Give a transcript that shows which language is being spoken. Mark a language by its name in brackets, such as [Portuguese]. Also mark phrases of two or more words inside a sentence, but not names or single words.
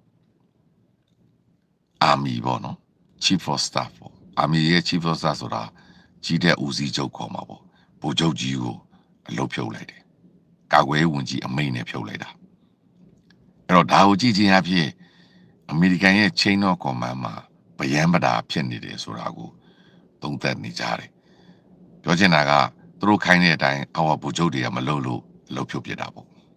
[Burmese] အာမီပေါ့နော် [English] Chief of Staff [Burmese] ပေါ့အာမီရဲ့ [English] Chief of Staff [Burmese] ဆိုတာကြီးတဲ့ဦးစီးချုပ်ခေါ်မှာပေါ့ဗိုလ်ချုပ်ကြီးကိုအလုပ်ဖြုတ်လိုက်တယ်ကာကွယ်ရေးဝန်ကြီးအမိန့်နဲ့ဖြုတ်လိုက်တာအဲ့တော့ဒါကိုကြည့်ချင်းအဖြစ်အမေရိကန်ရဲ့ [English] chain of command [Burmese] မှာဗျမ်းပဒါဖြစ်နေတယ်ဆိုတာကိုသုံးသပ်နေကြတယ်ပြောချင်တာကသူတို့ခိုင်းတဲ့အတိုင်းအောက်ဗိုလ်ချုပ်တွေကမလုပ်လို့အလုပ်ဖြုတ်ပြတာပေါ့